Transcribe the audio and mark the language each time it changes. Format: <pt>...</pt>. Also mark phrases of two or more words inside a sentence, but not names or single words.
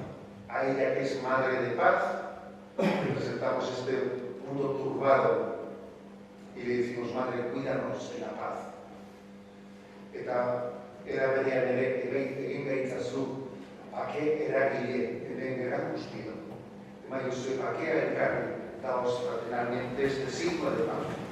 <es>A ella que es Madre de Paz, le presentamos este mundo turbado y le decimos, Madre, cuídanos de la paz.</es> <eu>Eta eraberean ere egin gaitzazu, bake eragile hemen geran guztio. Emaiozue bakea elkarri,</eu> <es>daos fraternalmente este signo de paz.</es>